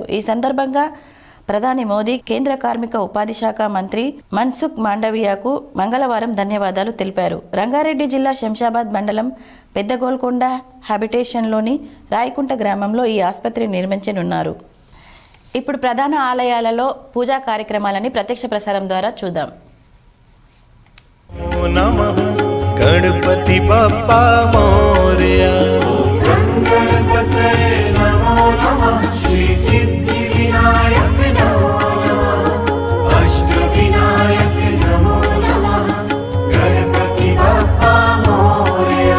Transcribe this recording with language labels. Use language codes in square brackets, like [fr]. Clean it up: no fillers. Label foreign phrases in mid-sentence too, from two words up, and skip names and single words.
[te] ఈ సందర్భంగా ప్రధాని మోదీ కేంద్ర కార్మిక ఉపాధి శాఖ మంత్రి మన్సుఖ్ మాండవీయకు మంగళవారం ధన్యవాదాలు తెలిపారు. రంగారెడ్డి జిల్లా శంషాబాద్ మండలం పెద్దగోల్కొండ హ్యాబిటేషన్లోని రాయకుంట గ్రామంలో ఈ ఆసుపత్రి నిర్మించనున్నారు. ఇప్పుడు ప్రధాన ఆలయాలలో పూజా కార్యక్రమాలని ప్రత్యక్ష ప్రసారం ద్వారా చూద్దాం. [mr] गणपति बप्पा मोरया, [sa] गणपतये नमो नमः, श्री सिद्धि विनायक नमो नमः, अष्ट विनायक नमो नमः, [mr] गणपति बप्पा मोरया।